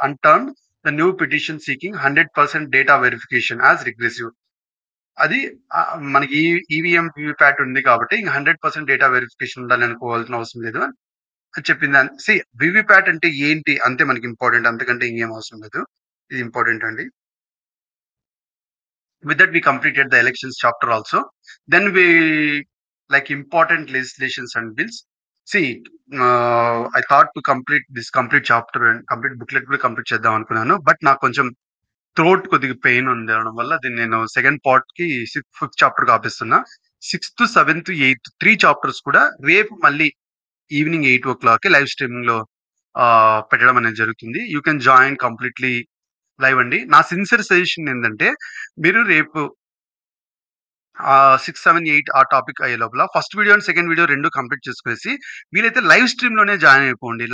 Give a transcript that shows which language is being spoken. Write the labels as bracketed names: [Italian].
[English] And turn the new petition seeking 100% data verification as regressive. [Telugu] అది మనకి EVM VVPAT ఉంది కాబట్టి ఇంకా 100% డేటా వెరిఫికేషన్ ఉండాలి అనుకోవాల్సిన అవసరం లేదు అని చెప్పింది. వివిప్యాట్ అంటే ఏంటి అంతే మనకి ఇంపార్టెంట్, అంతకంటే ఇంకేం అవసరం లేదు. ఇది ఇంపార్టెంట్ అండి. [English] With that, we completed the elections chapter also. Then we like important legislations and bills. See, I thought to complete this complete chapter and complete booklet [Telugu] కూడా కంప్లీట్ చేద్దాం అనుకున్నాను. బట్ నాకు కొంచెం థ్రోట్ కొద్దిగా పెయిన్ ఉంది అనడం వల్ల దీన్ని నేను సెకండ్ పార్ట్ కి ఫిఫ్త్ చాప్టర్ కి ఆపిస్తున్నా. 6th, 7th, 8th 3 చాప్టర్స్ కూడా రేపు మళ్ళీ ఈవినింగ్ 8 o'clock లైవ్ స్ట్రీమింగ్ లో పెట్టడం అనేది జరుగుతుంది. [English] you can join completely live [Telugu] అండి. నా సిన్సియర్ సజెషన్ ఏంటంటే మీరు రేపు 6, 7, 8 ఆ టాపిక్ అయ్యే లోపల first video and second video 2 complete చేసుకునేసి వీలైతే లైవ్ స్ట్రీమ్ లోనే జాయిన్ అయిపోండి.